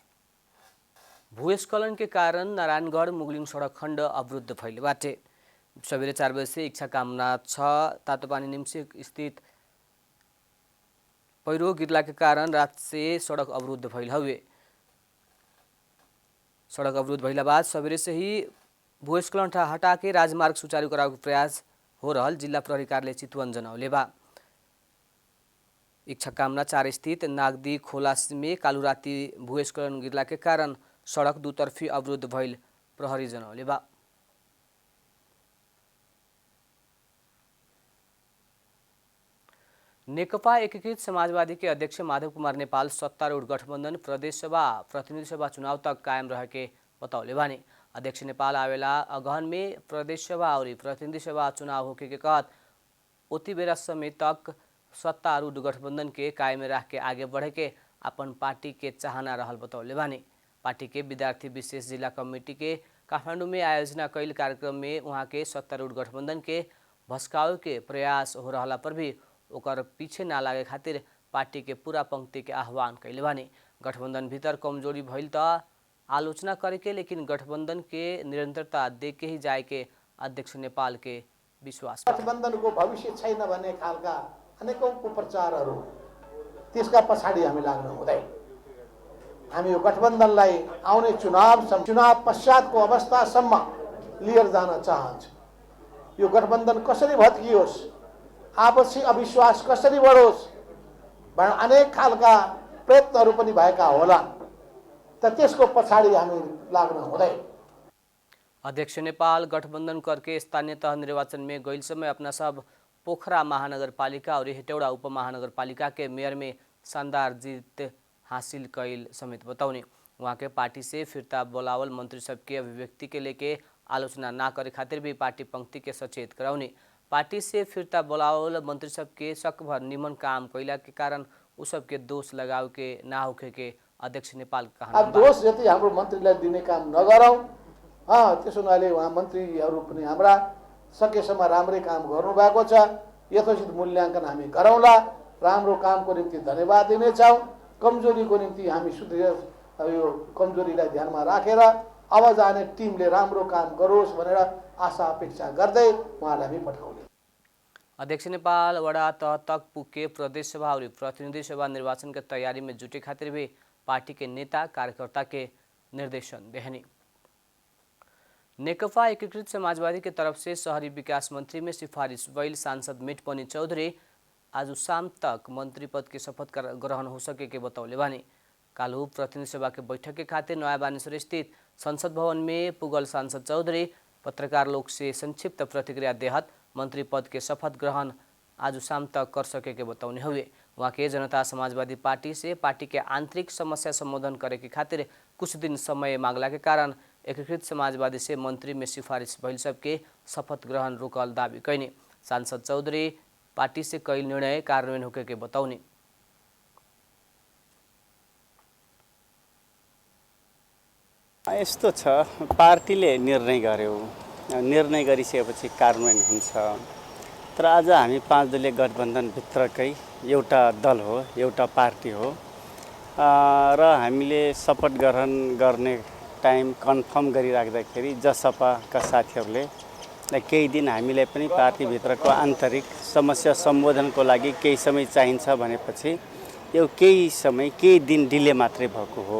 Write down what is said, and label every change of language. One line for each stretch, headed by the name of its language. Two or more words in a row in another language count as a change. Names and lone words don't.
Bhojpuri: भूस्खलन के कारण नारायणगढ़ मुगलिन सड़क खंड अवरुद्ध भइल बाटे। सवेरे 4 बजे से इच्छा कामना 6 तातोपानी निम्सी स्थित पहिरो गिरला के कारण रात से सड़क अवरुद्ध भइल हवे। सड़क अवरुद्ध भइला बाद सवेरे से ही भूस्खलन हटा के राजमार्ग सुचारू करावे के प्रयास हो रहल जिला प्रहरी कार्यालय चितवन जनौले बा। इच्छा कामना 4 स्थित नागदी खोला में कालू राति भूस्खलन गिरला के कारण सड़क दुतर्फी अवरुद्ध भइल प्रहरी जनौले बा। नेकपा एकीकृत समाजवादी के अध्यक्ष माधव कुमार नेपाल सत्तारूढ़ गठबंधन प्रदेश सभा प्रतिनिधि सभा चुनाव तक कायम रह के बतौले बानी। अध्यक्ष नेपाल आवेला अगहन में प्रदेश सभा और प्रतिनिधि सभा चुनाव होके के कहत उती बेरा समय तक सत्तारूढ़ गठबंधन के कायम रह के आगे बढ़े के अपन पार्टी के चाहना रहल बतौले बानी। पार्टी के विद्यार्थी विशेष जिला कमेटी के काठमांडू में आयोजना कैल कार्यक्रम में वहाँ के सत्तारूढ़ गठबंधन के भस्कावे के प्रयास हो रहला पर भी ओकर पीछे ना लागे खातिर पार्टी के पूरा पंक्ति के आह्वान कैले बानी। गठबंधन भीतर कमजोरी भइल त आलोचना करे के, लेकिन गठबंधन के निरंतरता दे के ही जाए के अध्यक्ष नेपाल के विश्वास।
Nepali: गठबंधन को भविष्य छैन भन्ने खालका अनेकौं कुप्रचारहरू त्यसका पछाडि हामी लाग्नु हुँदैन। हामी यो गठबन्धनलाई आउने चुनाव पश्चातको अवस्थासम्म लिएर जान चाहन्छौँ। यो गठबन्धन कसरी भत्कियोस्, आपसी अविश्वास कसरी बढोस् भनेर अनेक खालका प्रयत्नहरू पनि भएका होला, त त्यसको पछाडि हामी लाग्नु हुँदैन।
Bhojpuri: अध्यक्ष नेपाल गठबंधन करके स्थानीय तह निर्वाचन में गइल समय अपना सब पोखरा महानगरपालिका और हेटौडा उपमहानगरपालिका के मेयर में शानदार जीत हासिल कैल समेत बतौनी। वहाँ के पार्टी से फिरता बोलावल मंत्री सबके अभिव्यक्ति के लेके आलोचना ना करे खातिर भी पार्टी पंक्ति के सचेत कराउने। पार्टी से फिरता बोलावल मंत्री सबके शक भर निमन काम कैला के कारण उ सबके दोष लगाव के ना होखे के अध्यक्ष नेपाल कहना।
Nepali: अब दोष जति हाम्रो मन्त्रीलाई दिने काम नगरौँ। त्यसो हुनाले उहाँ मन्त्रीहरू पनि हाम्रा सकेसम्म राम्रै काम गर्नुभएको छ। यथोचित मूल्याङ्कन हामी गरौँला। राम्रो कामको निम्ति धन्यवाद दिनेछौँ। कमजोरीको निम्ति हामी सुधार यो कमजोरीलाई ध्यानमा राखेर अब जाने टिमले राम्रो काम गरोस् भनेर आशा अपेक्षा गर्दै उहाँलाई हामी पठाउने।
Bhojpuri: अध्यक्ष नेपाल वडा तह तक पुगे प्रदेश सभा और प्रतिनिधि सभा निर्वाचन के तैयारी में जुटे खातिर भी पार्टी के नेता कार्यकर्ता के निर्देशन देहनी। नेकपा एकीकृत समाजवादी के तरफ से शहरी विकास मंत्री में सिफारिश भइल सांसद मिठपनी चौधरी आज शाम तक मंत्री पद के शपथ ग्रहण हो सके के बतौले बानी। कालू प्रतिनिधि सभा के बैठक के खातिर नया बानेश्वर स्थित संसद भवन में पुगल सांसद चौधरी पत्रकार लोग से संक्षिप्त प्रतिक्रिया देहत मंत्री पद के शपथ ग्रहण आज शाम तक कर सके के बतौने हुए। वहाँ के जनता समाजवादी पार्टी से पार्टी के आंतरिक समस्या संबोधन करे के खातिर कुछ दिन समय मांगला के कारण एकीकृत समाजवादी से मंत्री में सिफारिश भइल सबके शपथ ग्रहण रोकल दावी कैने। सांसद चौधरी पार्टी से कैल निर्णय कार्यान्वयन होके के बतौने।
Nepali: यस्तो छ, पार्टीले निर्णय गर्यो, निर्णय गरिसकेपछि कार्यान्वयन हुन्छ। तर आज हामी 5 दलीय गठबन्धन भित्रकै एउटा दल हो, एउटा पार्टी हो र हामीले शपथ ग्रहण गर्ने
English: time confirm
Nepali: गरिराख्दाखेरि जसपाका साथीहरूले केही दिन हामीलाई पनि पार्टीभित्रको आन्तरिक समस्या सम्बोधनको लागि केही समय चाहिन्छ भनेपछि यो केही दिन डिले मात्रै भएको हो।